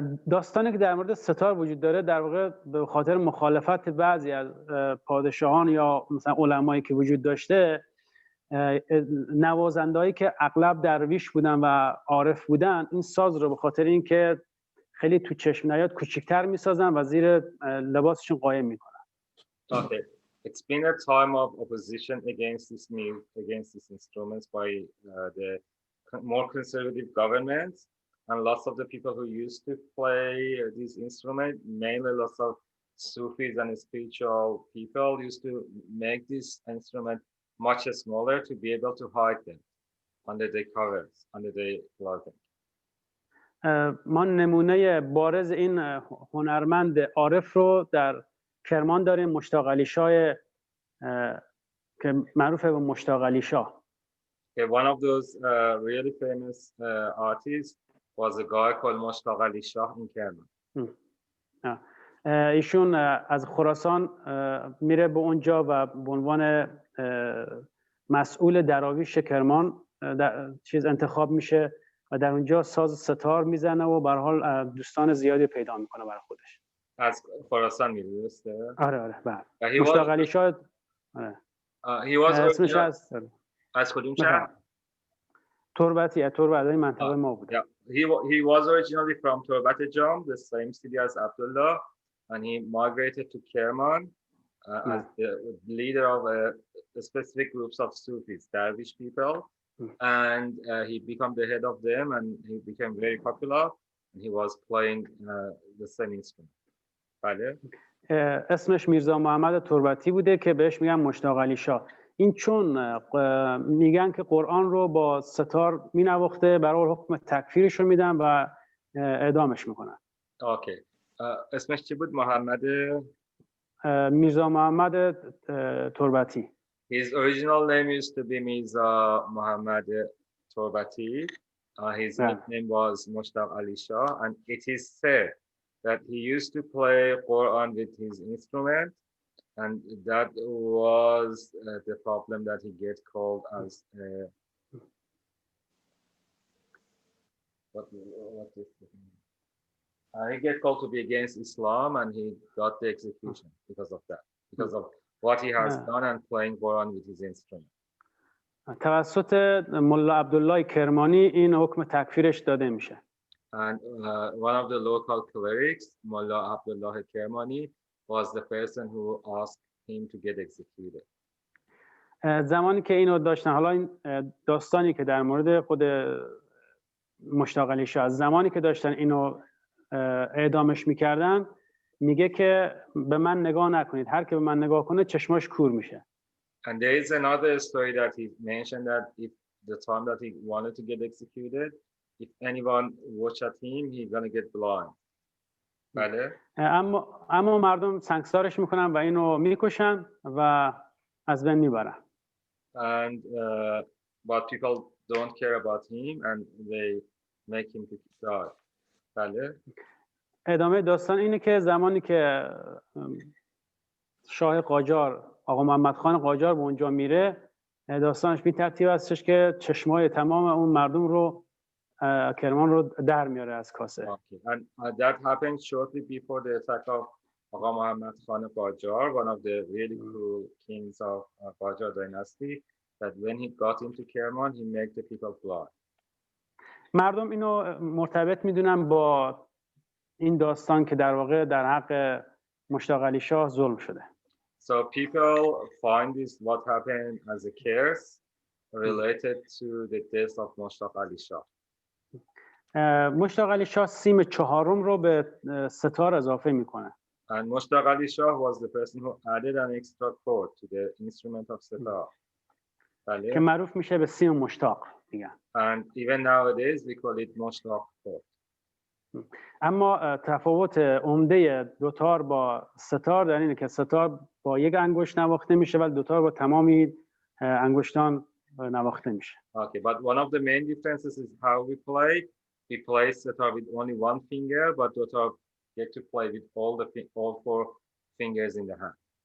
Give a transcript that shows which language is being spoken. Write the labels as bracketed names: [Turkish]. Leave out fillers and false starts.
[Persian] داستانی که در مورد ستار وجود داره در واقع به خاطر مخالفت بعضی از پادشاهان یا مثلا علمایی که وجود داشته، نوازندهایی که اغلب درویش بودن و عارف بودن این ساز رو به خاطر اینکه خیلی تو چشم نیاد کوچیک‌تر میسازن و زیر لباسشون قایم میکنن. [English] Okay, it's been a time of opposition against these instruments by the more conservative governments, and lots of the people who used to play these instruments, mainly lots of Sufis and spiritual people, used to make this instrument much smaller to be able to hide them under the covers, under the clothing. [Persian] ما نمونه بارز این هنرمند عارف رو در کرمان داریم، مشتاق علی شاه که معروفه به مشتاق علی شاه. [English] Okay, one of those really famous artists was a guy called Mushtaq Ali Shah in Kerman. [Persian] ایشون از خراسان میره به اونجا و به عنوان مسئول دراویش کرمان انتخاب میشه و در اونجا ساز ستار میزنه و به هر حال دوستان زیادی پیدا میکنه برای خودش. از خراسان میره درسته؟ آره بله. مشتاق علی شاه اسمش از کدوم شهر؟ تربتای منطقه ما بوده. [English] He was originally from Torbat Jam, the same city as Abdullah, and he migrated to Kerman as the leader of a specific groups of Sufis, Dervish people, and he became the head of them, and he became very popular, and he was playing the same instrument. [Persian] بله. اسمش میرزا محمد تربتی بوده که بهش میگن مشتاق علی شاه. این چون میگن که قرآن رو با ستار مینواخته، برای حکم تکفیرش رو میدن و اعدامش میکنن. اوکی. اسمش چی بود؟ محمد میرزا محمد تربتی. [English] His original name used to be Mirza Muhammad Torbati. His nickname was Mushtaq Ali Shah, and it is said that he used to play Quran with his instrument, and that was the problem that he get called as what is he get called to be against Islam, and he got the execution because of that, because of what he has done and playing Quran with his instrument. [Persian] توسط ملا عبدالله کرمانی این حکم تکفیرش داده میشه. [English] And one of the local clerics, Mullah Abdullah Kermani, was the person who asked him to get executed. [Persian] زمانی که اینو داشتن، حالا این داستانی که در مورد خود مشتاق علی شاه، زمانی که داشتن اینو اعدامش میکردن، میگه که به من نگاه نکنید، هر که به من نگاه کنه چشماش کور میشه. [English] And there is another story that he mentioned that if the time that he wanted to get executed, if anyone watch at him, he's gonna get blind. [Persian] بله. اما مردم سنگسارش میکنن و اینو میکشن و از بین میبرن. [English] And but people don't care about him and they make him to die. [Persian] بله. ادامه داستان اینه که زمانی که شاه قاجار، آقا محمد خان قاجار به اونجا میره، داستانش به ترتیب هستش که چشمای تمام اون مردم رو کرمان رو در میاره از کاسه. [English] Okay. And that happened shortly before the attack of Agha Muhammad Khan Qajar, one of the really cool kings of Qajar dynasty, that when he got into Kerman, he made the people blind. [Persian] مردم اینو مرتبط میدونن با این داستان که در واقع در حق مشتاق علی شاه ظلم شده. [English] So people find this what happened as a curse related to the death of Mushtaq Ali Shah. [Persian] مشتاق علی شاه سیم چهارم رو به ستار اضافه میکنه. [English] And Mushtaq Ali Shah was the person who added an extra chord to the instrument of sitar. [Persian] که معروف میشه به سیم مشتاق میگن. [English] And even nowadays we call it Mushtaq chord. [Persian] اما تفاوت عمده دوتار با ستار در اینه که ستار با یک انگشت نواخته میشه ولی دوتار با تمامی انگشتان نواخته میشه. [English] Okay, but one of the main differences is how we play. We play sitar with only one finger, but dotar get to play with all four fingers in the hand.